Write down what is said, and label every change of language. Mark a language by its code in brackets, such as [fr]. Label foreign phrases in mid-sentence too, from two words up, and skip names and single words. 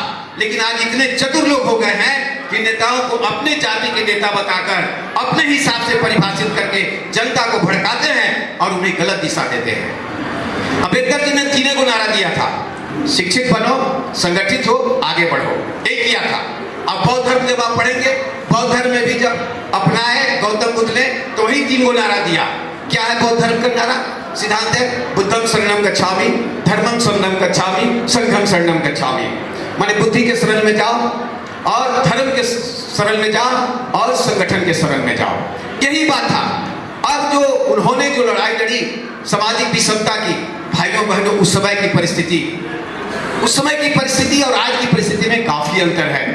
[hi] लेकिन आज इतने चतुर लोग हो गए हैं कि नेताओं को अपने जाति के नेता बताकर अपने हिसाब से परिभाषित करके जनता को भड़काते हैं और उन्हें गलत दिशा देते हैं। अंबेडकर जी ने 3 को नारा दिया था, शिक्षित बनो, संगठित हो, आगे बढ़ो, एक किया था। अब बौद्ध धर्म जब आप पढ़ेंगे, बौद्ध धर्म में भी जब अपनाए गौतम बुद्ध ने तो वही 3 को नारा दिया। क्या है बौद्ध धर्म का नारा? सिद्धांत है [pi] बुद्धम शरणम गच्छामि, धर्मम शरणम गच्छामि, संघम शरणम गच्छामि। [hi] माने बुद्धि के शरण में जाओ और धर्म के शरण में जाओ और संगठन के शरण में जाओ, यही बात था। अब जो उन्होंने जो लड़ाई लड़ी सामाजिक विषमता की, भाइयों बहनों, उस समय की परिस्थिति और आज की परिस्थिति में काफी अंतर है।